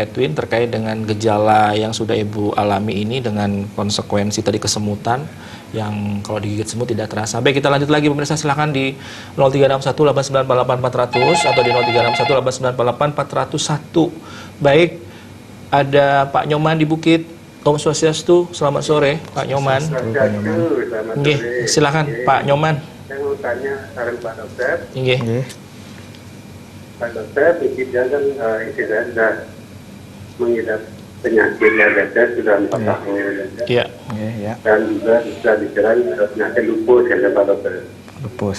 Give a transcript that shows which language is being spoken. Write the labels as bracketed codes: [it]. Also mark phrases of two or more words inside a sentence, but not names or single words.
[id] Edwin terkait dengan gejala yang sudah Ibu alami ini dengan konsekuensi tadi kesemutan yang kalau digigit semut tidak terasa. Baik, kita lanjut lagi pemirsa, silakan di 0361 898 400 atau di 0361 898 401. Baik, ada Pak Nyoman di Bukit. [sa] Om Swastiastu, [id] selamat sore Pak Nyoman. Nggih, silakan Pak Nyoman. Saya mau tanya saran Pak Dokter. Nggih. Pak Dokter, pikirnya kan istri saya sudah mengidap penyakit diabetes sudah 4 tahun. Iya. Dan juga sudah diserang penyakit lupus ya Pak Dokter. Lupus,